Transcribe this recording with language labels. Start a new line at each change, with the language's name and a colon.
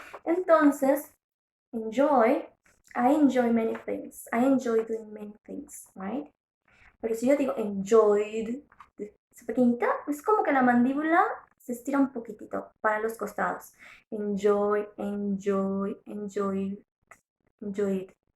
Spanish: Entonces,
English: enjoy, I enjoy many things. I enjoy doing many things, right?
Spanish: Pero si yo digo enjoyed, esa pequeñita, es como que la mandíbula se estira un poquitito para los costados.
English: Enjoy, enjoy, enjoyed, enjoyed.